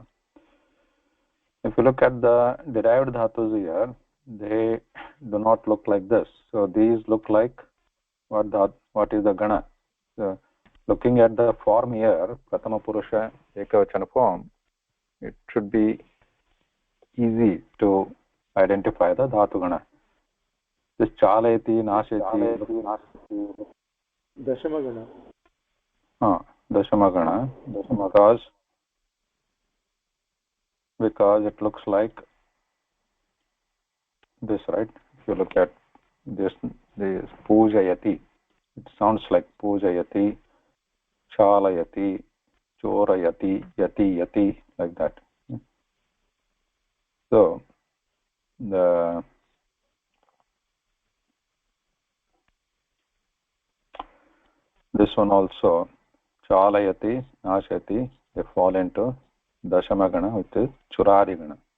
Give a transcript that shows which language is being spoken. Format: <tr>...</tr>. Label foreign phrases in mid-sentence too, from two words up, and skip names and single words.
<en>If you look at the derived dhatus here, they do not look like this. So these look like what is the gana. So looking at the form here,</en> <sa>Pratama Purusha Ekavachana</sa> <en>form, it should be easy to identify the</en> <sa>dhatu gana. This chalayati, nashayati, Dashamagana. Dashamagana,</sa> <en>because it looks like this, right? If you look at this pujayati, it sounds like</en> <sa>pujayati, chalayati, chorayati, yati,</sa> <en>like that. So this one also,</en> <sa>chalayati, nashayati,</sa> <en>they fall into dashamagana, which is churadigana.</en>